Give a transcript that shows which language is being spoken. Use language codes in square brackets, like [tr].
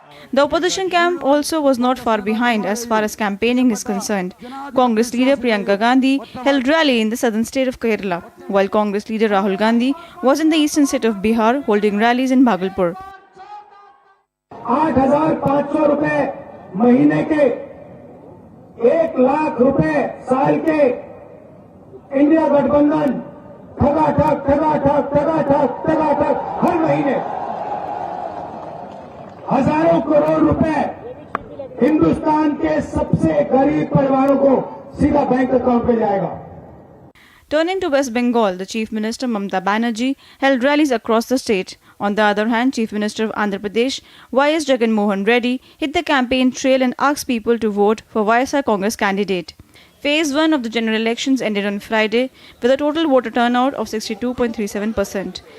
[en] The opposition camp also was not far behind as far as campaigning is concerned. Congress leader Priyanka Gandhi held rally in the southern state of Kerala, while Congress leader Rahul Gandhi was in the eastern state of Bihar holding rallies in Bhagalpur. [hi] 8,500 रुपए महीने के, 1 लाख रुपए साल के, India गठबंधन ठगाठक हर महीने हजारों करोड़ रुपए हिंदुस्तान के सबसे गरीब परिवारों को सीधा बैंक अकाउंट पे जाएगा। [en] Turning to West Bengal, the Chief Minister Mamata Banerjee held rallies across the state. On the other hand, Chief Minister of Andhra Pradesh, Y.S. Jagan Mohan Reddy, hit the campaign trail and asked people to vote for YSR Congress candidate. Phase 1 of the general elections ended on Friday with a total voter turnout of 62.37%.